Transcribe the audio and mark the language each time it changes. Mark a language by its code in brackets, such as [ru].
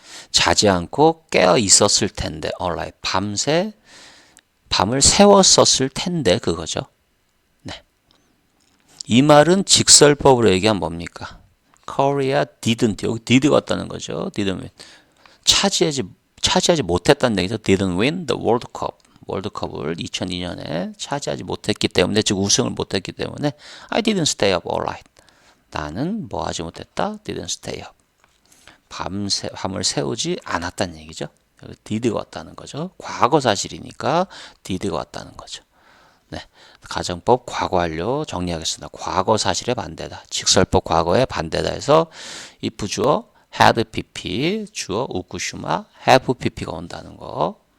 [ko] 자지 않고 깨어 있었을 텐데, alright. 밤을 새웠었을 텐데 그거죠. 이 말은 직설법으로 얘기하면 뭡니까? [en] Korea didn't [ko] 여기 did가 왔다는 거죠. [en] didn't win [ko] 차지하지 못했다는 얘기죠. [en] didn't win the World Cup [ko] 월드컵을 2002년에 차지하지 못했기 때문에 즉 우승을 못했기 때문에 [en] I didn't stay up all night. [ko] 나는 뭐 하지 못했다? [en] didn't stay up. [ko] 밤을 새우지 않았다는 얘기죠. 여기 did가 왔다는 거죠. 과거 사실이니까 did가 왔다는 거죠. 네, 가정법 과거 완료 정리하겠습니다. 과거 사실의 반대다. 직설법 과거의 반대다 해서 if 주어 had pp, 주어 우쿠슈마, have pp가 온다는 거.